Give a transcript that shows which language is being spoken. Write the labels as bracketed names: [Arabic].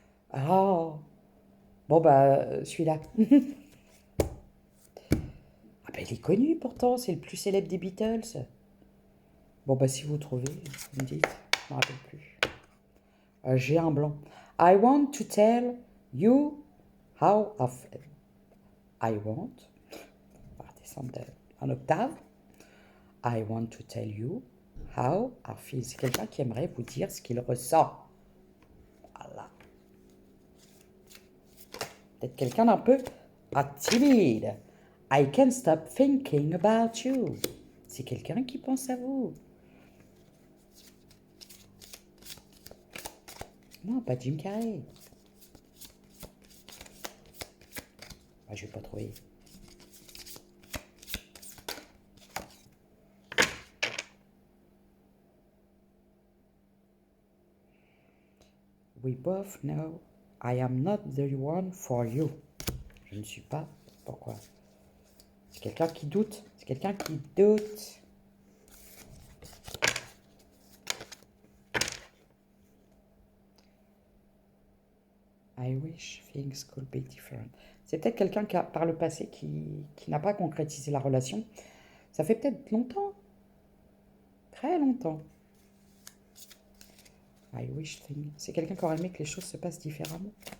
[French] Ah, bon, bah, celui-là. Ah, bah, il est connu pourtant, c'est le plus célèbre des Beatles. Bon, bah, si vous trouvez, vous me dites, je me rappelle plus. J'ai un blanc. [English] I want to tell you how I feel. I want, [French] on va descendre un octave. [English] I want to tell you how I feel. [French] C'est quelqu'un qui aimerait vous dire ce qu'il ressent. Voilà. Peut-être quelqu'un d'un peu timide. [English] I can't stop thinking about you. [French] C'est quelqu'un qui pense à vous. Non, pas Jim Carrey. Ah, je vais pas trouver. [English] We both know I am not the one for you. [French] Je ne suis pas. Pourquoi? C'est quelqu'un qui doute. C'est quelqu'un qui doute. [English] I wish things could be different. [French] C'est peut-être quelqu'un qui a, par le passé, qui n'a pas concrétisé la relation. Ça fait peut-être longtemps. Très longtemps. [English] I wish things. [French] C'est quelqu'un qui aurait aimé que les choses se passent différemment.